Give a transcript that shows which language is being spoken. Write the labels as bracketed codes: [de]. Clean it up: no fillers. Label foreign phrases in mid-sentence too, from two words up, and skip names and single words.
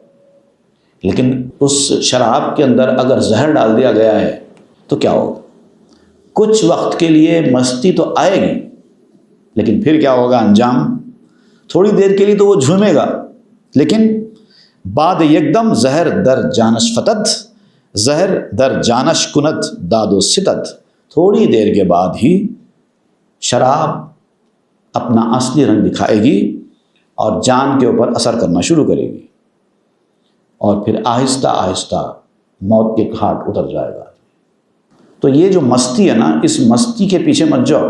[ur] لیکن اس شراب کے اندر اگر زہر ڈال دیا گیا ہے تو کیا ہوگا؟ کچھ وقت کے لیے مستی تو آئے گی، لیکن پھر کیا ہوگا انجام؟ تھوڑی دیر کے لیے تو وہ جھومے گا، لیکن بعد یکدم [fa] زہر در جانش فتد، زہر در جانش کنت داد و ستد. [ur] تھوڑی دیر کے بعد ہی شراب اپنا اصلی رنگ دکھائے گی اور جان کے اوپر اثر کرنا شروع کرے گی، اور پھر آہستہ آہستہ موت کے گھاٹ اتر جائے گا. تو یہ جو مستی ہے نا، اس مستی کے پیچھے مت جاؤ.